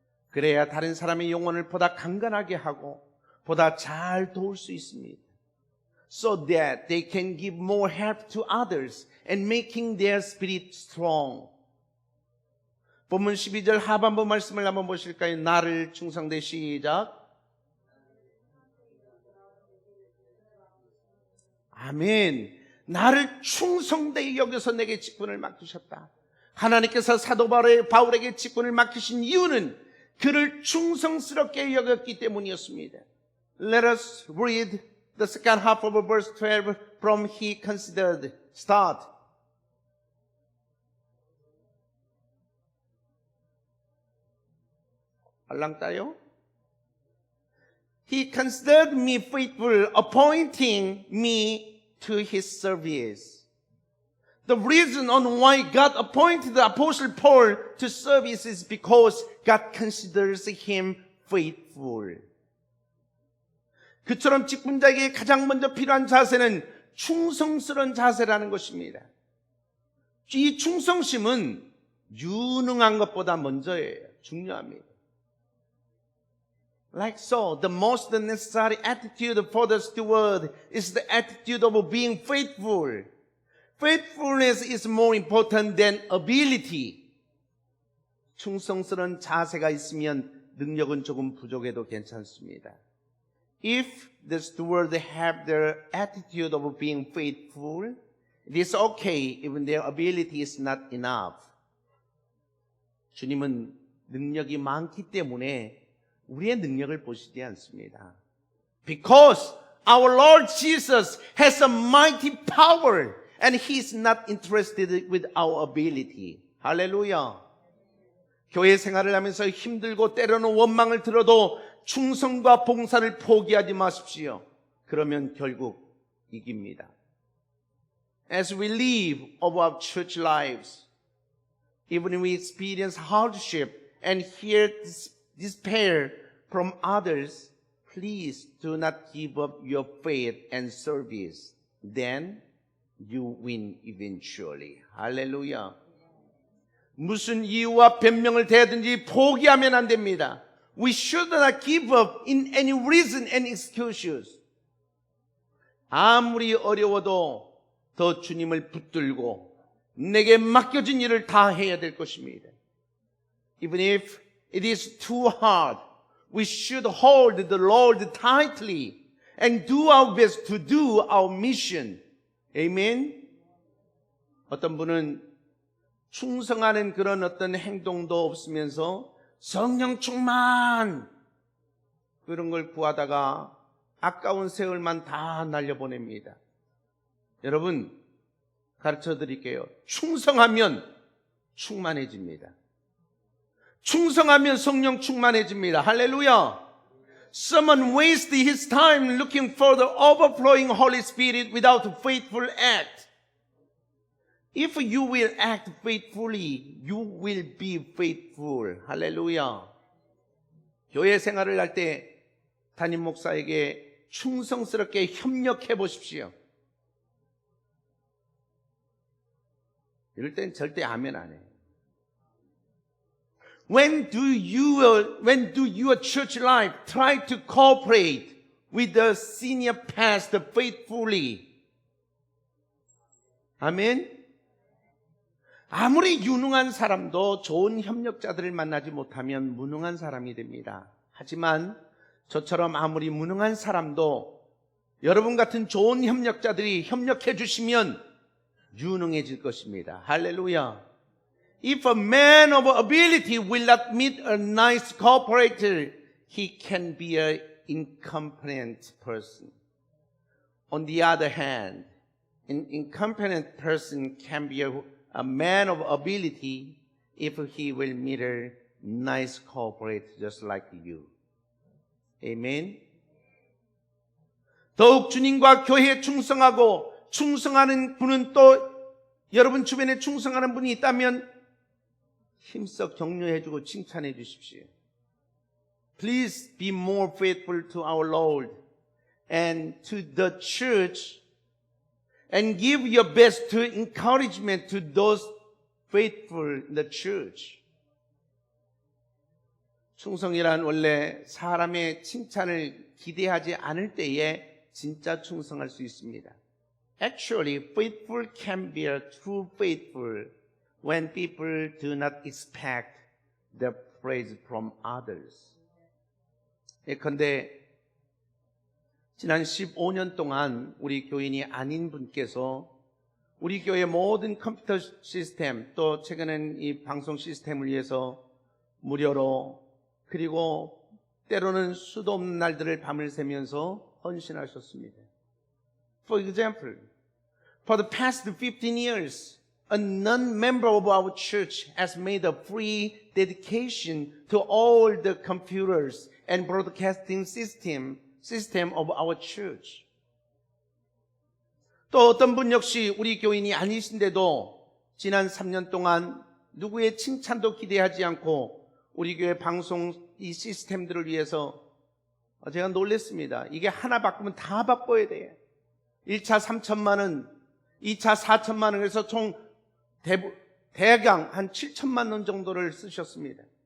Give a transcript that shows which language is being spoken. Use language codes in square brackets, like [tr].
[ko] 그래야 다른 사람의 영혼을 보다 강건하게 하고 보다 잘 도울 수 있습니다. [en] So that they can give more help to others and making their spirit strong. [ko] 본문 12절 하반부 말씀을 한번 보실까요? 나를 충성되 시작. 아멘. 나를 충성되이 여겨서 내게 직분을 맡기셨다. 하나님께서 사도 바울에게 직분을 맡기신 이유는 그를 충성스럽게 여겼기 때문이었습니다. [en] Let us read the second half of verse 12 from he considered. Start. 알랑 따요? He considered me faithful, appointing me to his service. The reason on why God appointed the Apostle Paul to service is because God considers him faithful. [ko] 그처럼 직분자에게 가장 먼저 필요한 자세는 충성스러운 자세라는 것입니다. 이 충성심은 유능한 것보다 먼저예요. 중요합니다. [en] Like so, the most necessary attitude for the steward is the attitude of being faithful. Faithfulness is more important than ability. [ko] 충성스러운 자세가 있으면 능력은 조금 부족해도 괜찮습니다. [en] If the steward have the attitude of being faithful, it is okay even their ability is not enough. [ko] 주님은 능력이 많기 때문에 우리의 능력을 보시지 않습니다. [en] Because our Lord Jesus has a mighty power and He is not interested with our ability. [ko] 할렐루야. 교회 생활을 하면서 힘들고 때로는 원망을 들어도 충성과 봉사를 포기하지 마십시오. 그러면 결국 이깁니다. [en] As we live our church lives, even when we experience hardship and hear despair from others, please do not give up your faith and service. Then you win eventually. [ko] 할렐루야. 무슨 이유와 변명을 대든지 포기하면 안 됩니다. [en] We should not give up in any reason and excuses. [ko] 아무리 어려워도 더 주님을 붙들고 내게 맡겨진 일을 다 해야 될 것입니다. [en] Even if it is too hard, we should hold the Lord tightly and do our best to do our mission. Amen? [ko] 어떤 분은 충성하는 그런 어떤 행동도 없으면서 성령 충만 그런 걸 구하다가 아까운 세월만 다 날려보냅니다. 여러분 가르쳐 드릴게요. 충성하면 충만해집니다. 충성하면 성령 충만해집니다. 할렐루야. [en] Someone wasted his time looking for the overflowing Holy Spirit without a faithful act. If you will act faithfully, you will be faithful. [ko] 할렐루야. 교회 생활을 할 때 담임 목사에게 충성스럽게 협력해 보십시오. 이럴 땐 절대 아멘 안 해요. [en] When do your church life try to cooperate with the senior pastor faithfully? [ko] 아멘. 아무리 유능한 사람도 좋은 협력자들을 만나지 못하면 무능한 사람이 됩니다. 하지만 저처럼 아무리 무능한 사람도 여러분 같은 좋은 협력자들이 협력해 주시면 유능해질 것입니다. 할렐루야. [en] If a man of ability will not meet a nice cooperator, he can be an incompetent person. On the other hand, an incompetent person can be a man of ability if he will meet a nice cooperator just like you. Amen. [ko] 더욱 주님과 교회에 충성하고 충성하는 분은 또 여러분 주변에 충성하는 분이 있다면 힘써 격려해주고 칭찬해 주십시오. [en] Please be more faithful to our Lord and to the church and give your best to encouragement to those faithful in the church. [ko] 충성이란 원래 사람의 칭찬을 기대하지 않을 때에 진짜 충성할 수 있습니다. [en] Actually, faithful can be a true faithful when people do not expect the praise from others. [ko] 예컨대 지난 15년 동안 우리 교인이 아닌 분께서 우리 교회 모든 컴퓨터 시스템 또 최근엔 이 방송 시스템을 위해서 무료로 그리고 때로는 수도 없는 날들을 밤을 새면서 헌신하셨습니다. [en] For example, for the past 15 years, a non-member of our church has made a free dedication to all the computers and broadcasting system of our church. [ko] 또 어떤 분 역시 우리 교인이 아니신데도 지난 3년 동안 누구의 칭찬도 기대하지 않고 우리 교회 방송 이 시스템들을 위해서 제가 놀랬습니다. 이게 하나 바꾸면 다 바꿔야 돼요. 1차 3천만 원, 2차 4천만 원에서 총 대강 한 7천만 원 정도를 쓰셨습니다.